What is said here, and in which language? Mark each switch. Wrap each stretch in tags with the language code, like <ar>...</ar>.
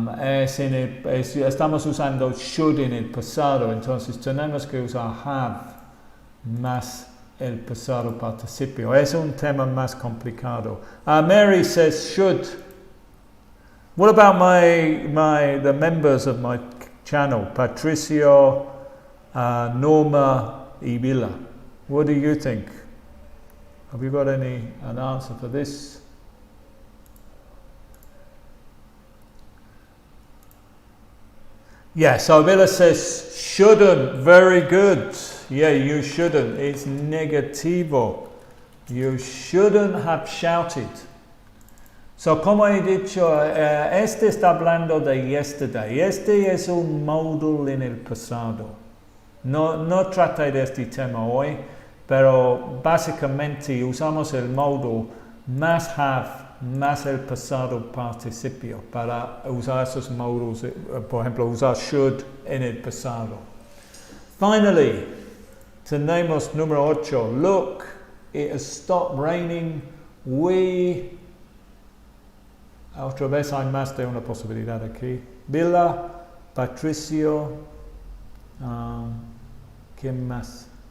<es>Estamos usando should en el pasado, entonces tenemos que usar have más el pasado participio. Es un tema más complicado.</es> <en>Mary says should. What about the members of my channel, Patricio, Norma, y Villa? What do you think? Have you got an answer for this? Yeah, so Villa says shouldn't. Very good. Yeah, you shouldn't. It's negativo. You shouldn't have shouted.</en> <es>So, como he dicho, este está hablando de yesterday. Este es un modal en el pasado. No traté de este tema hoy, pero básicamente usamos el modal más have, más el pasado participio para usar esos modals, por ejemplo, usar should en el pasado. Finally, tenemos número 8.</es> <en>Look, it has stopped raining.</en> <es>Otra vez hay más de una posibilidad aquí. Villa, Patricio, ¿quién más?</es>